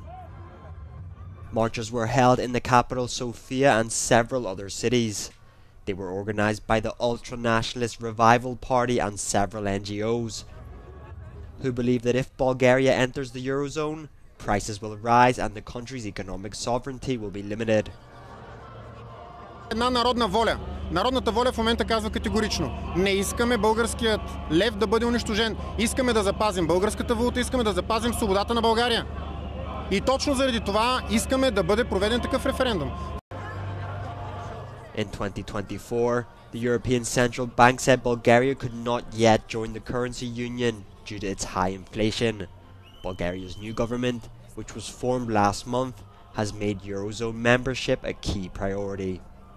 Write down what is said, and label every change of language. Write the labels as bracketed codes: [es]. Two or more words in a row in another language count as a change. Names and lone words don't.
[en] Marches were held in the capital Sofia and several other cities. They were organised by the ultra-nationalist Revival Party and several NGOs, who believe that if Bulgaria enters the Eurozone, prices will rise and the country's economic sovereignty will be limited. [bg] Една народна воля. Народната воля в момента казва категорично: не искаме българският лев да бъде унищожен. Искаме да запазим българската валута, искаме да запазим свободата на България. И точно заради това искаме да бъде проведен такъв референдум. [en] In 2024, the European Central Bank said Bulgaria could not yet join the currency union due to its high inflation. Bulgaria's new government, which was formed last month, has made Eurozone membership a key priority.